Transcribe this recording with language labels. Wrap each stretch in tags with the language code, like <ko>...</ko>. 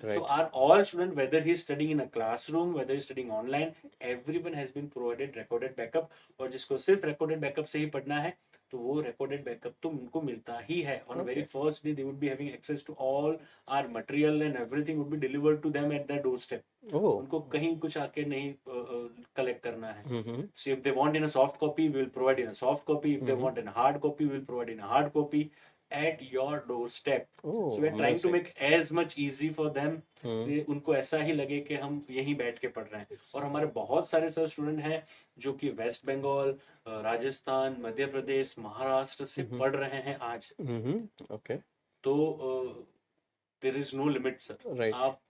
<en>So our all student, whether he is studying in a classroom, whether he studying online, everyone has been provided recorded backup.</en> <hi>और जिसको सिर्फ recorded backup से ही पढ़ना है तो वो रिकॉर्डेड बैकअप तो उनको मिलता ही है।</hi> <en>On very first day they would be having access to all our material and everything would be delivered to them at their doorstep.</en> <hi>उनको कहीं कुछ आके नहीं कलेक्ट करना है।</hi> <en>So if they want in a soft copy, we will provide in a soft copy. If they want in a hard copy, we will provide in a hard copy at your doorstep। So we are trying to make as much easy for them</en> <hi>कि उनको ऐसा ही लगे कि हम यहीं बैठ के पढ़ रहे हैं। और हमारे बहुत सारे सर स्टूडेंट हैं जो कि वेस्ट बंगाल, राजस्थान, मध्य प्रदेश, महाराष्ट्र से पढ़ रहे हैं आज।</hi> <en>Okay. तो there is no limit sir. आप</en>